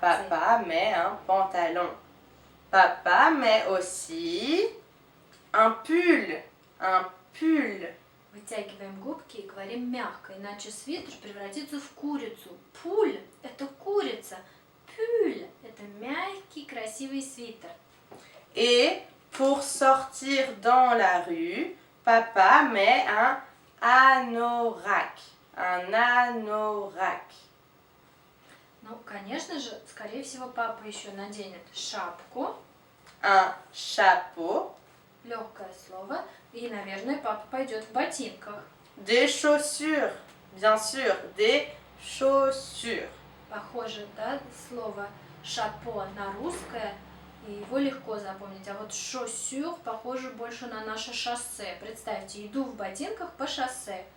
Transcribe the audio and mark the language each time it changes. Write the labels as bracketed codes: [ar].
[fr] Papa met un pantalon. Papa met aussi un pull. Un pull. [ru] Вытягиваем губки и говорим мягко, иначе свитер превратится в курицу. Пуль – это курица. Пюль – это мягкий, красивый свитер. [fr] Et pour sortir dans la rue, papa met un anorak. Un anorak. [ru] Ну, конечно же, скорее всего, папа еще наденет шапку, [fr] Un chapeau. [ru] легкое слово, и, наверное, папа пойдет в ботинках. [fr] Des chaussures. Bien sûr, des chaussures. [ru] Похоже, да, слово шапо на русское, и его легко запомнить. А вот шоссюр похоже больше на наше шоссе. Представьте, иду в ботинках по шоссе.